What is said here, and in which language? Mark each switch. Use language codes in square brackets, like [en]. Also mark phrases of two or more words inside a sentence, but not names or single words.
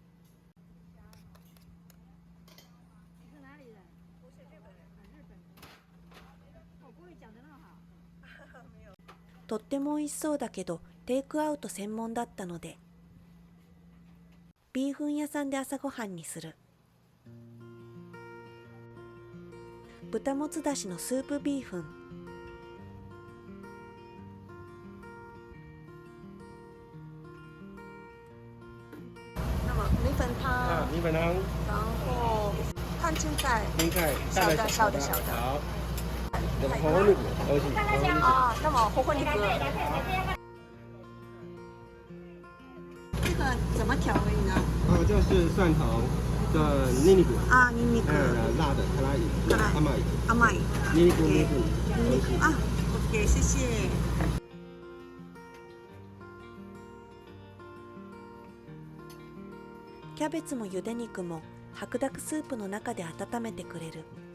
[ja] とっても美味しそうだけどテイクアウト専門だったので、ビーフン屋さんで朝ごはんにする。豚もつだしのスープビーフン、 [zh] 那么米粉汤，米粉汤，然后烫青菜，青菜，小的大小的小的好，红肉，欧气，啊，那么火锅那个，这个怎么调味呢？这是蒜头的ニンニク， [ja] 啊，ニンニク、 [zh] 辣的辛い， [ja] 辛い甘い，甘い。ニンニク米粉，ニンニク、あ、OK、谢谢。キャベツもゆで肉も白濁スープの中で温めてくれる。